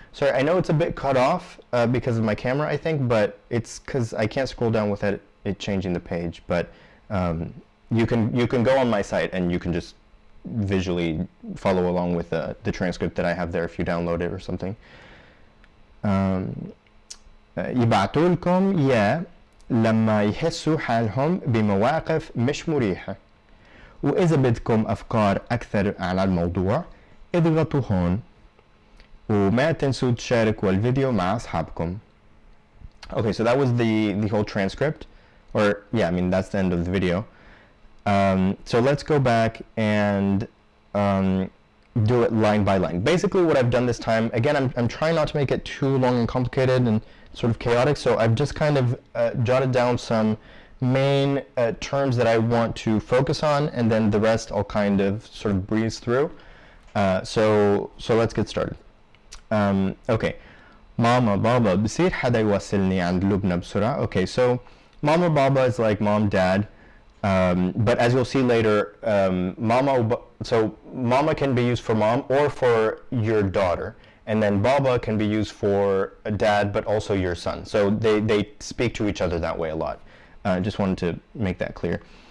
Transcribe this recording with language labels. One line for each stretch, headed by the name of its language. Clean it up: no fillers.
English: Sorry, I know it's a bit cut off because of my camera, I think, but it's because I can't scroll down without it changing the page. But you can go on my site and you can just visually follow along with the transcript that I have there if you download it or something.
Arabic: يبعتوا لكم إياه لما يحسوا حالهم بمواقف مش مريحة. وإذا بدكم أفكار أكثر على الموضوع اضغطوا هون وما تنسوا تشاركوا الفيديو مع أصحابكم.
English: Okay, so that was the whole transcript, or yeah, I mean that's the end of the video. So let's go back and do it line by line. Basically what I've done this time, again, I'm trying not to make it too long and complicated and sort of chaotic, so I've just kind of jotted down some main terms that I want to focus on, and then the rest I'll kind of sort of breeze through. So let's get started. Okay.
Arabic: Mama, Baba, بصير حدا يوصلني عند لبنى بسرعة.
English: Okay, so Mama, Baba is like mom, dad. But as you'll see later, so Mama can be used for mom or for your daughter. And then Baba can be used for a dad, but also your son. So they speak to each other that way a lot. Just wanted to make that clear.